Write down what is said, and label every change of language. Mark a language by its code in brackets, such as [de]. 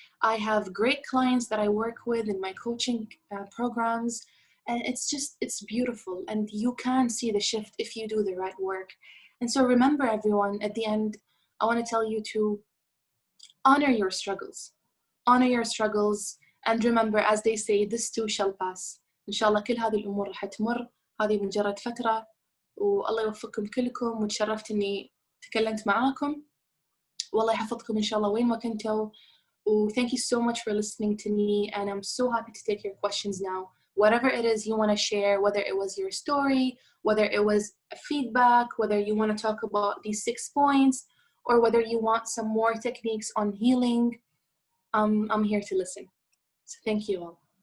[en] I have great clients that I work with in my coaching programs. And it's beautiful, and you can see the shift if you do the right work. And so remember everyone, at the end, I want to tell you to honor your struggles. Honor your struggles, and remember, as they say, this too shall pass. [ar] Inshallah كل هذه الأمور رح تمر. هذه مجرد فترة. والله يوفقكم كلكم، وتشرفت إني تكلمت معاكم. والله يحفظكم إن شاء الله وين ما كنتوا. [en] Thank you so much for listening to me, and I'm so happy to take your questions now. Whatever it is you want to share, whether it was your story, whether it was a feedback, whether you want to talk about these 6 points, or whether you want some more techniques on healing, I'm here to listen. So thank you all.